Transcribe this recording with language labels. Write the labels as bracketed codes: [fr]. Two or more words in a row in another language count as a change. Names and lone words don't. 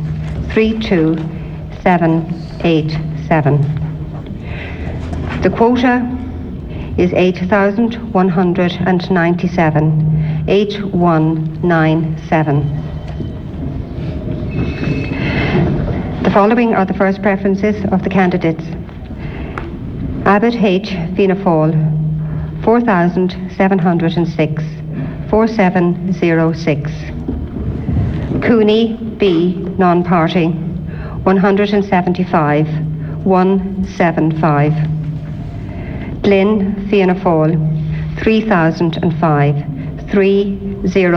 [en] 32787. The quota is 8,197. 8197. The following are the first preferences of the candidates. Abbott H. Fianna Fáil, 4,706. 4706. Cooney B. Non-Party, 175. 175. Glynn Fianna Fáil, 3,005.